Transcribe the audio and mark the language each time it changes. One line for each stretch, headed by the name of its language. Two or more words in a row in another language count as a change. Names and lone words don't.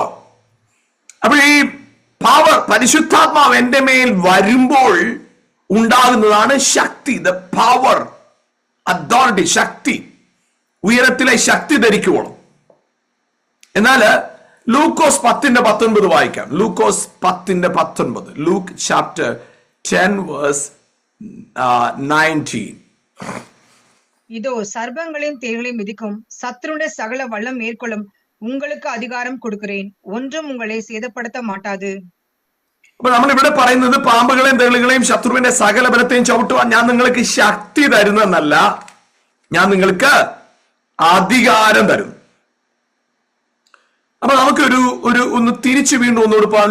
Malayalam: അപ്പൊ ഈ പവർ, പരിശുദ്ധാത്മാവ് എന്റെ മേൽ വരുമ്പോൾ ഉണ്ടാകുന്നതാണ് ശക്തി,
English: the power,
Malayalam: അതോറിറ്റി, ശക്തി. ഉയരത്തിലെ ശക്തി ധരിക്കുവോളം. എന്നാല് ലൂക്കോസ് 10:19 വായിക്കാം.
English: ലൂക്കോസ് 10:19. Luke chapter 10 verse 19.
Tamil: இதோ சர்ப்பங்களையும் தேள்களையும் மிதிக்கும் சத்துருடைய சகல வல்லம் மேற்கொள்ளும் உங்களுக்கு அதிகாரம் கொடுக்கிறேன், ஒன்றும் உங்களை சேதப்படுத்த മാട്ടാது.
Malayalam: അപ്പൊ നമ്മൾ ഇവിടെ പറയുന്നത് പാമ്പുകളെയും തേളുകളെയും ശത്രുവിന്റെ സകല ബലത്തെയും ചവിട്ടുവാൻ ഞാൻ നിങ്ങൾക്ക് ശക്തി തരുന്നല്ല, ഞാൻ നിങ്ങൾക്ക് അധികാരം തരുന്നു. അപ്പൊ നമുക്ക് ഒന്ന് തിരിച്ചു വീണ്ടും ഒന്നുകൂടെ പോകാം.